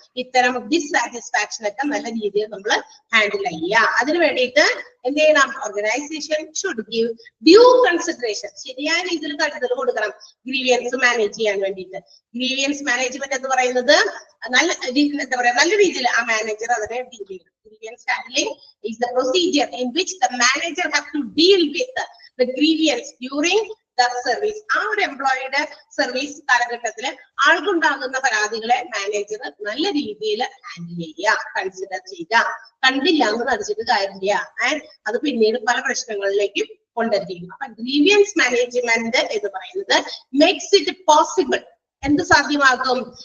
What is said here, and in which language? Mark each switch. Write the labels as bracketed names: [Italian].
[Malayalam] ഇത്തരം ഡിസ്സാറ്റിസ്ഫാക്ഷൻ ഒക്കെ നല്ല രീതിയിൽ നമ്മൾ ഹാൻഡിൽ ചെയ്യുക. അതിന് വേണ്ടിയിട്ട് എന്ത് ചെയ്യണം? [English] Organisation should give due consideration. [Malayalam] ശരിയായ രീതിയിൽ കരുതൽ കൊടുക്കണം ഗ്രീവിയൻസ് മാനേജ് ചെയ്യാൻ വേണ്ടിയിട്ട്. ഗ്രീവിയൻസ് മാനേജ്മെന്റ് എന്ന് പറയുന്നത് നല്ല രീതിയിൽ ആ മാനേജർ അതിനെ ഡീൽ ചെയ്യും. [English] Grievance handling is the procedure in which the manager has to deal with the grievance during the service. [Malayalam] ആ ഒരു എംപ്ലോയിയുടെ സർവീസ് കാലഘട്ടത്തില് ആൾക്കുണ്ടാകുന്ന പരാതികളെ മാനേജർ നല്ല രീതിയിൽ ഹാൻഡിൽ ചെയ്യുക, കൺസിഡർ ചെയ്യുക. കണ്ടില്ല എന്ന് നടിച്ചിട്ട് കാര്യമില്ല. അത് പിന്നീട് പല പ്രശ്നങ്ങളിലേക്കും കൊണ്ടെത്തിക്കും. അപ്പൊ ഗ്രീവിയൻസ് മാനേജ്മെന്റ് എന്ന് പറയുന്നത് [English] Makes it possible. [Malayalam] എന്ത് സാധ്യമാകും?